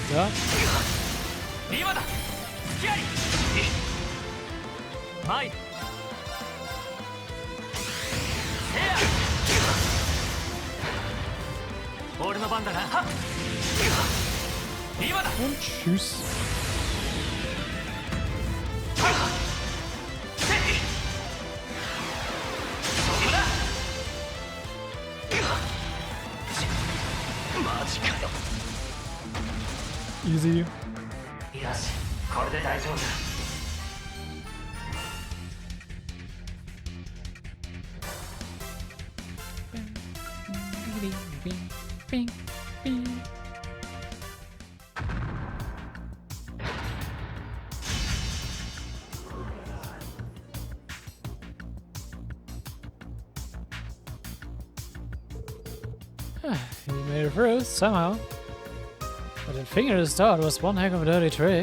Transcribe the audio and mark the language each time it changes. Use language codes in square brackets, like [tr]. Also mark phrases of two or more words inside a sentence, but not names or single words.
[ja] 今だ。気合い。前。俺の番だな。はっ。今だ。 [de] Und tschüss. Easy. [ja] よし、これで大丈夫だ。 Bing, bing. [en] He made it through somehow. But that finger to start was one heck of a dirty trick.